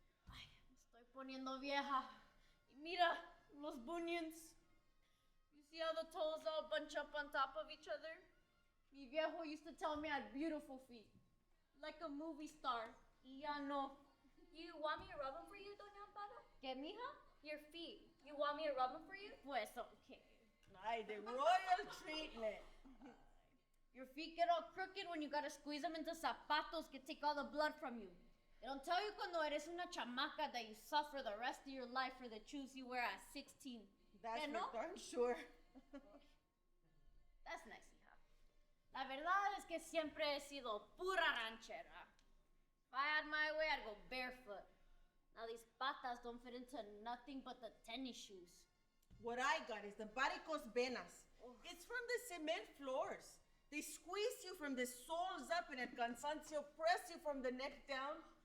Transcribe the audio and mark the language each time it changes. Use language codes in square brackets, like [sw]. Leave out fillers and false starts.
[es] Ay, me estoy poniendo vieja. Y mira, los bunions. [en] You see how the toes all bunch up on top of each other? [es] Mi viejo [en] used to tell me I had beautiful feet. Like a movie star. [es] Y ya no. [en] You want me to rub them for you, Doña Amparo? [es] ¿Qué, mija? [en] Your feet. You want me to rub them for you? [es] Pues okay. [en] Ay, the royal treatment. Your feet get all crooked when you gotta squeeze them into [es] zapatos que [en] take all the blood from you. They don't tell you [es] cuando eres una chamaca [en] that you suffer the rest of your life for the shoes you wear at 16. That's [es] ¿Que no? [en] for darn sure. That's nice, hija. [es] La verdad es que siempre he sido pura ranchera. [en] If I had my way, I'd go barefoot. Now these patas don't fit into nothing but the tennis shoes. What I got is the varicose venas. It's from the cement floors. They squeeze you from the soles up and [es] el cansancio [en] press you from the neck down.